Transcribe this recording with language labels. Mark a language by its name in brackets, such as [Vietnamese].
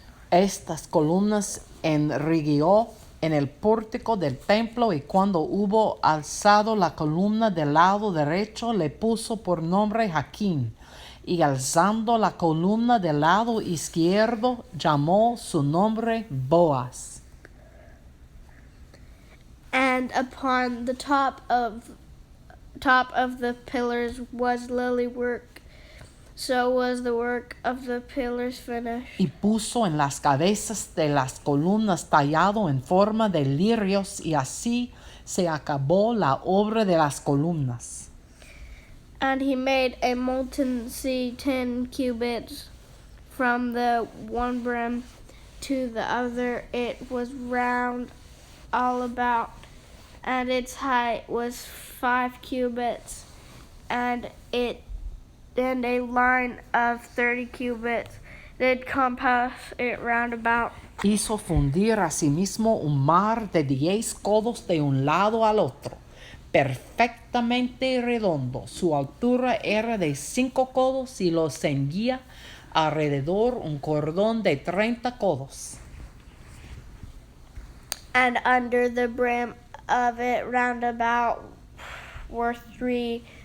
[Spanish] Estas columnas enrigió en el pórtico del templo, y cuando hubo alzado la columna del lado derecho, le puso por nombre Jaquín, y alzando la columna del lado izquierdo, llamó su nombre Boaz. [English] And upon the top of the pillars was lily work. So was the work of the pillars finished. [Spanish] Y puso en las cabezas de las columnas tallado en forma de lirios, y así se acabó la obra de las columnas. [English] And he made a molten sea 10 cubits from the one brim to the other. It was round all about, and its height was 5 cubits, and a line of 30 cubits did compass it round about. [Spanish] Hizo fundir asimismo un mar de 10 codos de un lado al otro, perfectamente redondo. Su altura era de 5 codos, y lo ceñía alrededor un cordón de 30 codos. [English] And under the brim of it round about were 3.